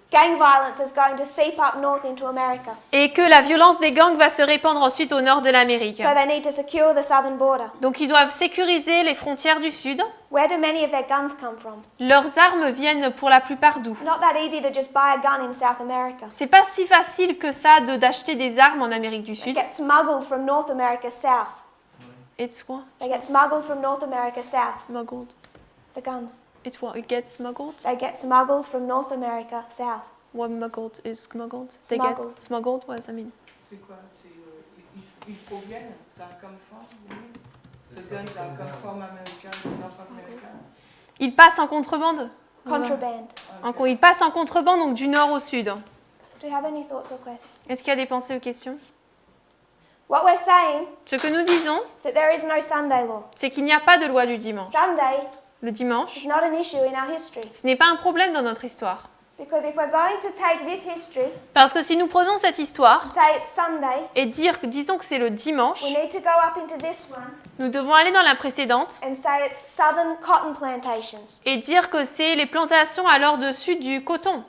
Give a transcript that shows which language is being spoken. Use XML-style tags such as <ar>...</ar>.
<en>gang violence is going to seep up north into America.</en> <fr>Et que la violence des gangs va se répandre ensuite au nord de l'Amérique.</fr> <en>So they need to secure the southern border.</en> <fr>Donc ils doivent sécuriser les frontières du Sud.</fr> <en>Where do many of their guns come from?</en> <fr>Leurs armes viennent pour la plupart d'où?</fr> <en>Not that easy to just buy a gun in South America.</en> <fr>C'est pas si facile que ça d'acheter des armes en Amérique du</fr> <en>They</en> <fr>Sud.</fr> <en>get smuggled from North America south. It's what? They get smuggled from North America south. Smuggled. The guns. It's what? It gets smuggled? They get smuggled from North America south. What smuggled is smuggled? They Smuggled. get smuggled? What does that mean?</en> <fr>C'est quoi? Ils proviennent, ça a comme forme, ce gun, ça a comme forme américaine, nord-américaine. Ils passent en contrebande.</fr> <en>Contraband.</en> <fr>Ils passent en contrebande, donc du nord au sud.</fr> <en>Do you have any thoughts or questions?</en> <fr>Est-ce qu'il y a des pensées ou questions?</fr> <en>What we're saying</en> <fr>Ce que nous disons,</fr> <en>is that there is no Sunday law.</en> <fr>c'est qu'il n'y a pas de loi du dimanche.</fr> <en>Sunday</en> <fr>Le dimanche,</fr> <en>is not an issue in our history.</en> <fr>ce n'est pas un problème dans notre histoire.</fr> <en>Because if we're going to take this history</en> <fr>Parce que si nous prenons cette histoire</fr> <en>and say it's Sunday,</en> <fr>et disons que c'est le dimanche,</fr> <en>we need to go up into this one</en> <fr>nous devons aller dans la précédente</fr> <en>and say it's southern cotton plantations.</en> <fr>et dire que c'est les plantations alors dessus du coton.</fr>